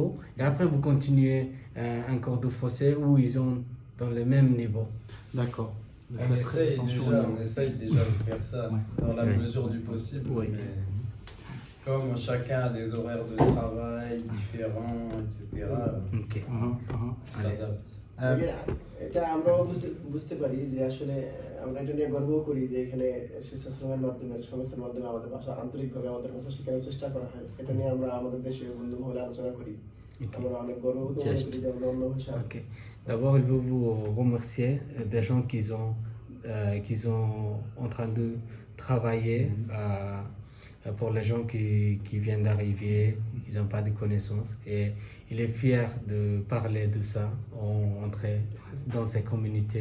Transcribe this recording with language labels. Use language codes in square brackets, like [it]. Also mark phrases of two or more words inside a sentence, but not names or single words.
[fr] Et après, vous continuez un cours de français où ils sont dans le même niveau. D'accord. De On faire essaye, attention déjà, au- on essaye déjà de faire ça Ouais. dans la Ouais. mesure du possible. Ouais. Mais comme chacun a des horaires de travail différents, etc., Ok. on s'adapte. [bn] এটা আমরাও বুঝতে পারি যে আসলে আমরা এটা নিয়ে গর্ব করি যে এখানে শিক্ষাশ্রমের মাধ্যমে সংস্থার মাধ্যমে আমাদের ভাষা আন্তরিকভাবে আমাদের ভাষা শেখানোর চেষ্টা করা হয় এটা নিয়ে আমরা আমাদের দেশে বন্ধু মহলে আলোচনা করি আমরা অনেক গর্ববোধ মনে করি যে আমরা অন্য ভাষা [fr] Ok. D'abord, il veut vous remercier des gens qui sont en train de travailler pour les gens qui viennent d'arriver, qui n'ont pas de connaissances. Et il est fier de parler de ça, entrer dans ces communautés.